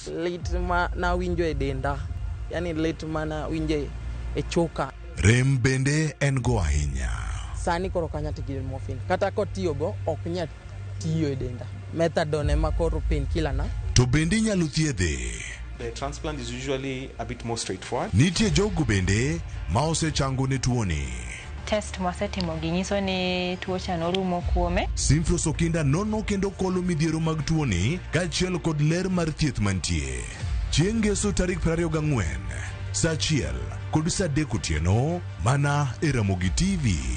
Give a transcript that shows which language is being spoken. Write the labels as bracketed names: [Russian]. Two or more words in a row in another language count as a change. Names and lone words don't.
[Luo (Kenya and Tanzania)] Lit ma na winjo e denda, yani lit ma na winjo e choka. Rem bende en go ahinya. Sani koro kanya tiyo morphine. Kata kotiyo go ok nya tiyo e denda. Methadone ma koro painkiller na. To bende nyalo thiedhe. [English] The transplant is usually a bit more straightforward. [Luo (Kenya and Tanzania)] Nitie jogo bende ma osechango ne tuoni. Test mwasetimo ginyiso ni tuo cha norumo kuome. Simflos Okinda nono kendo kolo midhiero mag tuoni kaachiel kod ler mar thieth mantie. Chieng' ngeso tarik 24 saa 1 kod saa 3 otieno mana e Ramogi TV.